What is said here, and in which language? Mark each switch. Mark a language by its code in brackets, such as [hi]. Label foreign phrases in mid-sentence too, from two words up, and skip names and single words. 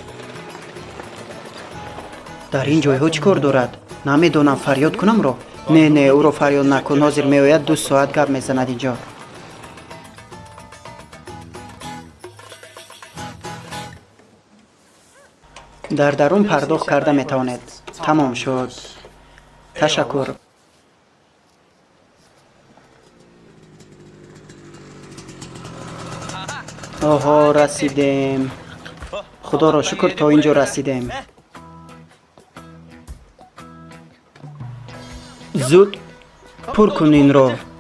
[tg] дар ин ҷойҳо чӣ кор дорад? намедонам, фарёд кунамро? не, ӯро фарёд накун. ҳозир меояд, 2 соат гап мезанад инҷо. дар дарун пардохт карда метавонед. [fa] تمام شد. تشکر. آها رسیدیم. خدا را شکر تا اینجا رسیدیم. زود پر کن این رو.